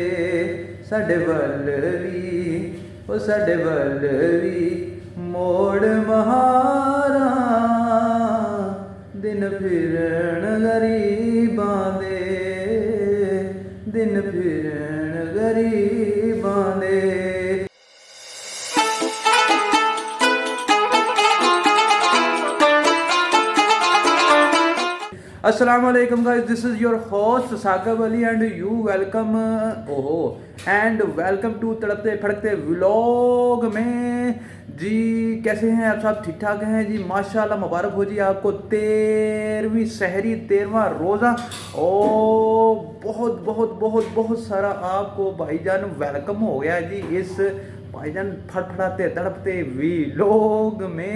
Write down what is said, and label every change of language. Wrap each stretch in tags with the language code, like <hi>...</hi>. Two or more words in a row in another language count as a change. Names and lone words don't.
<pa>ਸਾਡੇ ਵੱਲ ਵੀ ਓ ਸਾਡੇ ਵੱਲ ਵੀ ਮੋੜ ਮਹਾਰਾ, ਦਿਨ ਫਿਰਨ ਗਰੀਬਾਂ ਦੇ, ਦਿਨ ਫਿਰਨ ਗਰੀਬਾਂ ਦੇ।</pa> <en>Assalamualaikum guys, this is your host Sakab Ali and you welcome and welcome to</en> <hi>तड़पते फड़कते व्लॉग में जी। कैसे हैं आप सब? ठीक ठाक हैं जी, माशाल्लाह। मुबारक हो जी आपको 13वीं सहरी, 13वां रोज़ा। ओ बहुत बहुत बहुत बहुत सारा आपको भाईजान वेलकम हो गया जी इस भाईजान फड़फड़ाते तड़पते व्लॉग में।</hi>